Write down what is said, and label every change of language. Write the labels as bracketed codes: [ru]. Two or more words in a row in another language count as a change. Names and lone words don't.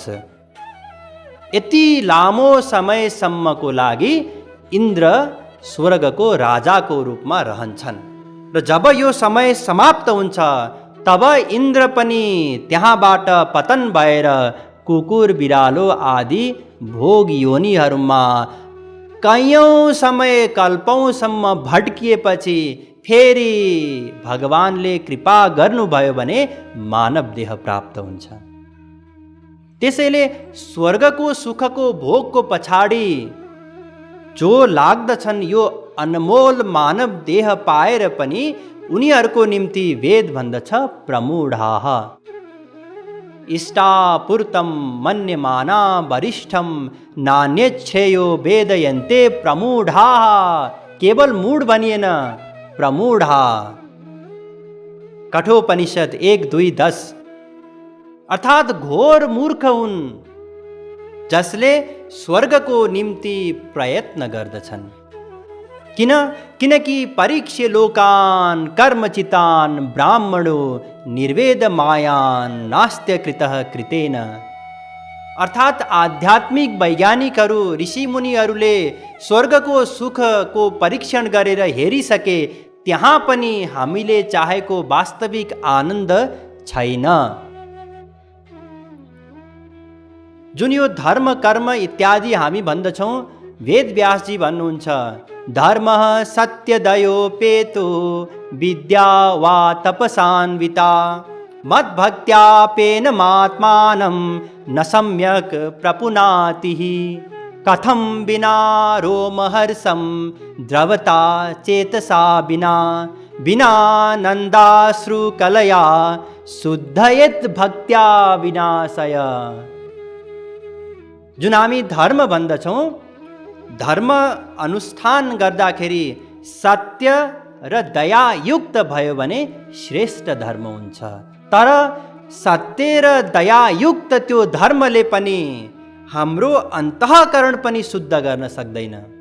[ne] यति लामो समयसम्मको लागि इन्द्र स्वर्गको राजाको रूपमा रहन्छन् र जब यो समय समाप्त हुन्छ तब इन्द्र पनि त्यहाँबाट पतन भएर कुकुर, बिरालो आदि भोग योनिहरूमा कैयौँ समय कल्पौँसम्म भट्किएपछि फेरि भगवानले कृपा गर्नुभयो भने मानव देह प्राप्त हुन्छ। त्यसैले स्वर्गको सुखको भोगको पछाडि जो लाग्दछन् यो अनमोल मानव देह पाएर पनि उनीहरूको निम्ति वेद भन्दछ प्रमूढाः। [sa] इष्टापूर्तं मन्यमाना वरिष्ठं नान्यच्छेयो वेदयन्ते प्रमूढाः। [ne] केवल मूढ भनिएन, प्रमूढा। कठोपनिषद 1:2-10 अर्थात् घोर मूर्ख हुन् जसले स्वर्गको निम्ति प्रयत्न गर्दछन्। [sa] किनकि परीक्ष्य लोकान् कर्मचितान् ब्राह्मणो निर्वेद मायान् नास्त्य कृतः कृतेन। [ne] अर्थात् आध्यात्मिक वैज्ञानिकहरू, ऋषिमुनिहरूले स्वर्गको सुखको परीक्षण गरेर हेरिसके, त्यहाँ पनि हामीले चाहेको वास्तविक आनन्द छैन। जुन यो धर्म, कर्म इत्यादि हामी भन्दछौँ, वेद व्यासजी भन्नुहुन्छ [sa] धर्मः सत्यदयोपेतो विद्या वा तपसान्विता मद्भक्त्यापेन मात्मानं न सम्यक् प्रपुनाति। कथं विना रोमहर्षं द्रवता चेतसा विना नन्दाश्रुकलया शुद्धयेत् भक्त्या विनाशय। [ne] जुन हामी धर्म भन्दछौँ, धर्म अनुष्ठान गर्दाखेरि सत्य र दया युक्त भयो भने श्रेष्ठ धर्म हुन्छ। तर सत्य र दया युक्त त्यो धर्मले पनि हाम्रो अन्तःकरण पनि शुद्ध गर्न सक्दैन।